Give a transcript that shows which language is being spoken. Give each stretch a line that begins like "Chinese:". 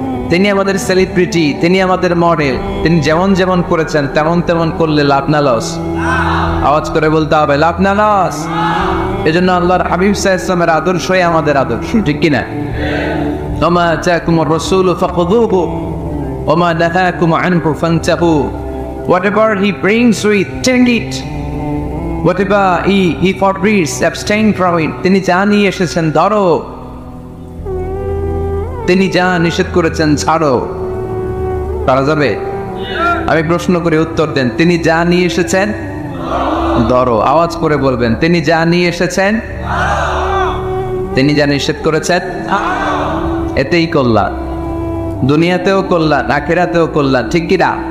Bangla: তিনি আমাদের সেলিব্রিটি, তিনি আমাদের মডেল। তিনি যেমন যেমন করেছেন তেমন তেমন করলে লাভ না লস? আওয়াজ করে বলতে হবে লাভ না লস। এজন্য আল্লাহর হাবিব সাল্লাল্লাহু আলাইহি ওয়াসাল্লামের আদর্শই আমাদের আদর্শ, ঠিক কিনা?
Arabic: ওমা আতাকুমুর রাসূলু ফাখুযুহু ওমা নাহাকুম আনহু ফান্তাহু।
English: Whatever he brings with, take it. Whatever he forbids, abstain from it.
Bangla: তিনি যা নিয়ে এসেছেন ধরো, তিনি যা নিষেধ করেছেন ছাড়ো। পারা যাবে? আমি প্রশ্ন করে উত্তর দেন। তিনি যা নিয়ে এসেছেন ধরো। আওয়াজ করে বলবেন তিনি যা নিয়ে এসেছেন, তিনি যা নিষেধ করেছেন এতেই কল্যাণ, দুনিয়াতেও কল্যাণ আখিরাতেও কল্যাণ, ঠিক কিনা?